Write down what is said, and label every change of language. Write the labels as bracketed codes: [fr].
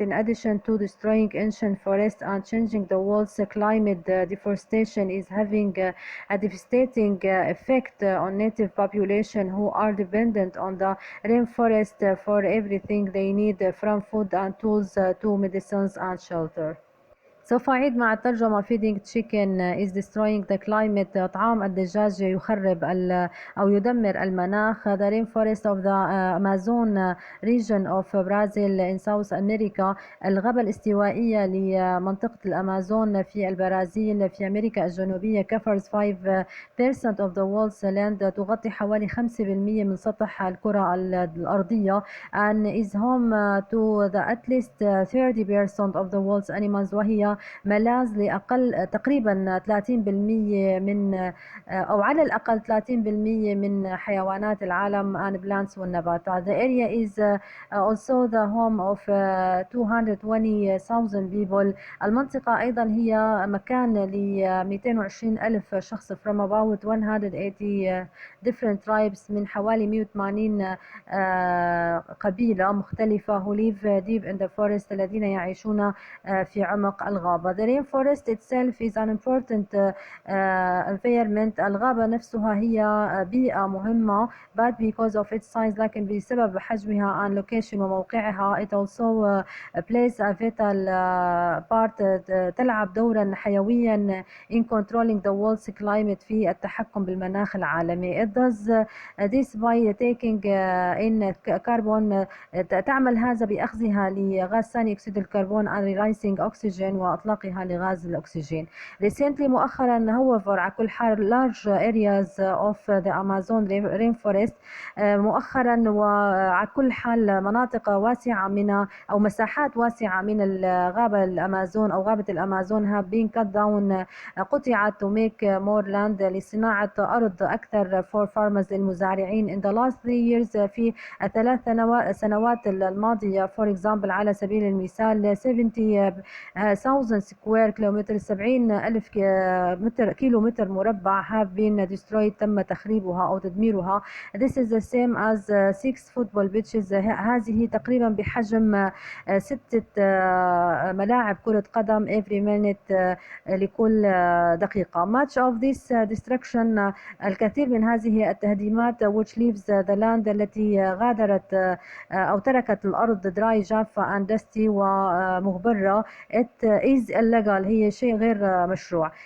[en] In addition to destroying ancient forests and changing the world's climate, deforestation is having a devastating effect on native population who are dependent on the rainforest for everything they need, from food and tools to medicines and shelter. [ar] سوف أعيد مع الترجمة. [en] feeding chicken is destroying the climate. [ar] طعام الدجاج يخرب أو يدمر المناخ. [en] The rainforest of the Amazon region of Brazil in South America. [ar] الغابة الاستوائية لمنطقة الأمازون في البرازيل في أمريكا الجنوبية [en] covers 5% of the world's land. [ar] تغطي حوالي 5% من سطح الكرة الأرضية [en] and is home to the at least 30% of the world's animals. [ar] وهي ملاذ لأقل تقريبا 30% من أو على الأقل 30% من حيوانات العالم [en] and plants [ar] والنباتات. [en] The area is also the home of 220,000 people. [ar] المنطقة أيضا هي مكان ل 220,000 شخص [en] from about 180 different tribes [ar] من حوالي 180 قبيلة مختلفة [en] who live deep in the forest [ar] الذين يعيشون في عمق الغابة. [en] The rainforest itself is an important environment. [ar] الغابة نفسها هي بيئة مهمة, [en] but because of its size, [ar] لكن بسبب حجمها [en] and location [ar] وموقعها, [en] it also plays a vital part, [ar] تلعب دورا حيويا [en] in controlling the world's climate, [ar] في التحكم بالمناخ العالمي. [en] It does this by taking in carbon, [ar] تعمل هذا بأخذها لغاز ثاني أكسيد الكربون [en] and releasing oxygen [ar] وإطلاقها لغاز الأكسجين. [en] Recently [ar] مؤخرا [en] however [ar] على كل حال [en] large areas of the Amazon rainforest, [ar] مؤخرا وعلى كل حال مناطق واسعة من أو مساحات واسعة من الغابة الأمازون أو غابة الأمازون [en] have been cut down, [ar] قطعت [en] to make more land [ar] لصناعة أرض أكثر [en] for farmers [ar] للمزارعين. [en] In the last 3 years, [ar] في الثلاث سنوات الماضية, [en] for example [ar] على سبيل المثال [en] 70,000 square kilometers, [ar] 70,000 كيلو متر مربع [en] have been destroyed, [ar] تم تخريبها أو تدميرها. [en] This is the same as 6 football pitches. [ar] هذه تقريبا بحجم 6 ملاعب كرة قدم [en] every minute, [ar] لكل دقيقة. [en] Much of this destruction, [ar] الكثير من هذه التهديمات, [en] which leaves the land [ar] التي غادرت أو تركت الأرض [en] dry [ar] جافة [en] and dusty [ar] ومغبرة, [en] it is illegal, [ar] هي شيء غير مشروع.